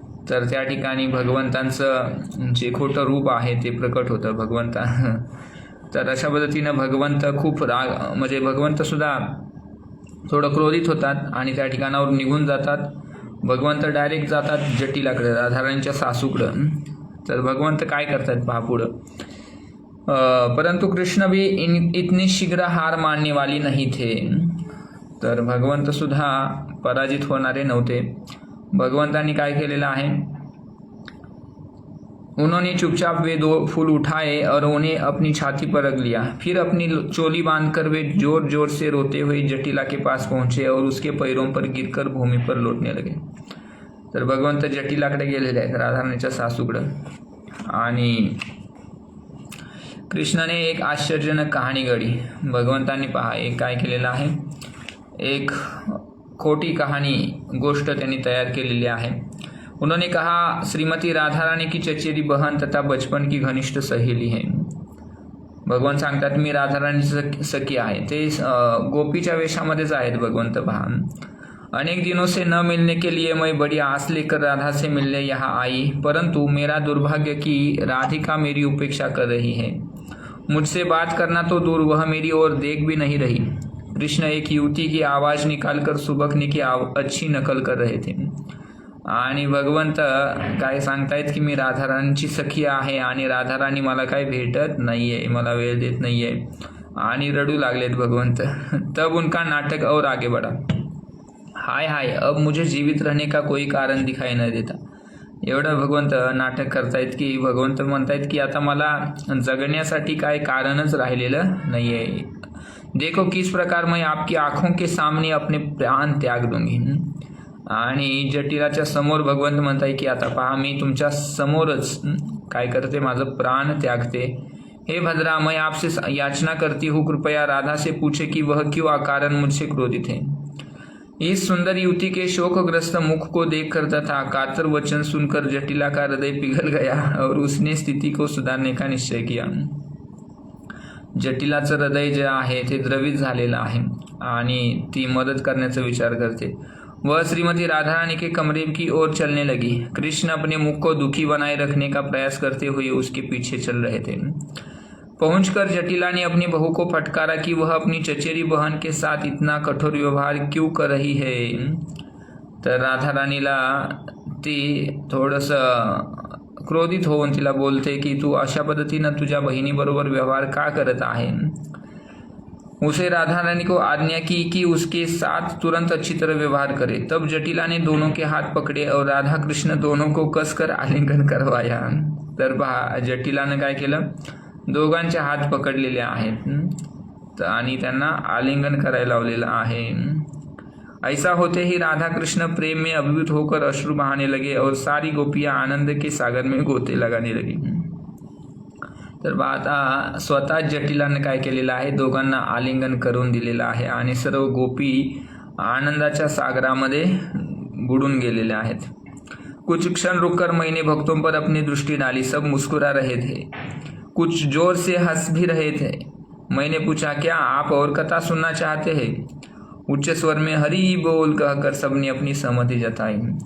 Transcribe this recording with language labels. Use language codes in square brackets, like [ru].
[mr] तर त्या ठिकाणी भगवंतांचं जे खोटं रूप आहे ते प्रकट होतं भगवंता. तर अशा पद्धतीनं भगवंत खूप म्हणजे भगवंतसुद्धा थोडं क्रोधित होतात आणि त्या ठिकाणावर निघून जातात. भगवंत डायरेक्ट जातात जटिलाकडे, राधाराणीच्या सासूकडं. तर भगवंत काय करतात पहा पुढं. [hi] परंतु कृष्ण भी इतनी शीघ्र हार मानने वाली नहीं थे. [mr] तर भगवंत सुद्धा पराजित होणारे नव्हते. भगवंतांनी काय केलेलं आहे, [hi] उन्होंने चुपचाप वे 2 फूल उठाए और उन्हें अपनी छाती पर रख लिया. फिर अपनी चोली बांधकर वे जोर जोर से रोते हुए जटिला के पास पहुंचे और उसके पैरों पर गिरकर भूमि पर लोटने लगे. [mr] तर भगवंत जटिलाकडे गेलेले आहेत, राधाराणीच्या सासूकडं. आणि कृष्णाने एक आश्चर्यजनक कहाणी घडी. भगवंतांनी पहा एक काय केलेलं आहे, एक खोटी कहाणी गोष्ट त्यांनी तयार केलेली आहे. [hi] उन्होंने कहा श्रीमती राधाराणी की चचेरी बहन तथा बचपन की घनिष्ठ सहेली है. [mr] भगवान सांगतात मी राधाराणीची सखी आहे. ते गोपीच्या वेशामध्येच आहेत भगवंत पहा. [hi] अनेक दिनों से न मिलने के लिए मैं बड़ी आस लेकर राधा से मिलने यहाँ आई, परंतु मेरा दुर्भाग्य कि राधिका मेरी उपेक्षा कर रही है. मुझसे बात करना तो दूर, वह मेरी ओर देख भी नहीं रही. कृष्ण एक युवती की आवाज़ निकालकर सुबकने की अच्छी नकल कर रहे थे. [mr] आणि भगवंत काय सांगतायत की मी राधाराणीची सखी आहे आणि राधाराणी मला काय भेटत नाही आहे, मला वेळ देत नाही आहे. आणि रडू लागलेत भगवंत. [hi] तब उनका नाटक और आगे बढ़ा. हाय हाय, अब मुझे जीवित रहने का कोई कारण दिखाई न देता. [mr] एवढं भगवंत नाटक करतायत की भगवंत म्हणतायत की आता मला जगण्यासाठी काय कारणच राहिलेलं नाही आहे. [hi] देखो किस प्रकार मैं आपकी आँखों के सामने अपने प्राण त्याग दूंगी. [mr] आणि जटिलाच्या समोर भगवंत म्हणताय की आता पहा मी तुमच्या समोरच काय करते, माझं प्राण त्यागते. [hi] हे भद्रा, मैं आपसे याचना करती हूँ, कृपया राधा से पूछे कि वह क्यों अकारण मुझसे क्रोधित है. इस सुंदर युवती के शोकग्रस्त मुख को देखकर तथा कातर वचन सुनकर जटिला का हृदय पिघल गया और उसने स्थिति को सुधारने का निश्चय किया. [mr] जटिलाचं हृदय जे आहे ते द्रवित झालेलं आहे आणि ती मदत करण्याचा विचार करते. [hi] वह श्रीमती राधारानी के कमरे की ओर चलने लगी. कृष्ण अपने मुख को दुखी बनाए रखने का प्रयास करते हुए उसके पीछे चल रहे थे. पहुंचकर जटिला ने अपनी बहू को फटकारा कि वह अपनी चचेरी बहन के साथ इतना कठोर व्यवहार क्यों कर रही है. [mr] तर राधाराणीला ती थोडंसं क्रोधित होऊन तिला बोलते की तू अशा पद्धतीनं तुझ्या बहिणीबरोबर व्यवहार का करत आहे। [hi] उसे राधा रानी को आज्ञा की कि उसके साथ तुरंत अच्छी तरह व्यवहार करे। तब जटिला ने दोनों के हाथ पकड़े और राधा कृष्ण दोनों को कसकर आलिंगन करवाया। [mr] तर पहा जटिलानं काय केलं, दोघांचे हात पकडलेले आहेत आणि त्यांना आलिंगन करायला लावलेलं आहे। [hi] ऐसा होते ही राधा कृष्ण प्रेम में अभिभूत होकर अश्रु बहाने लगे और सारी गोपियां आनंद के सागर में गोते लगाने लगी। [mr] तर आता स्वतः जटिलाने काय केलेलं आहे, दोघांना आलिंगन करून दिलेलं आहे आणि सर्व गोपी आनंदाच्या सागरामध्ये बुडून गेलेले आहेत। [hi] कुछ क्षण रुककर मैंने भक्तों पर अपनी दृष्टि डाली, सब मुस्कुरा रहे थे, कुछ जोर से हंस भी रहे थे। मैंने पूछा क्या आप और कथा सुनना चाहते हैं? उच्च स्वर में हरी बोल कहकर सबने अपनी सहमती जताई।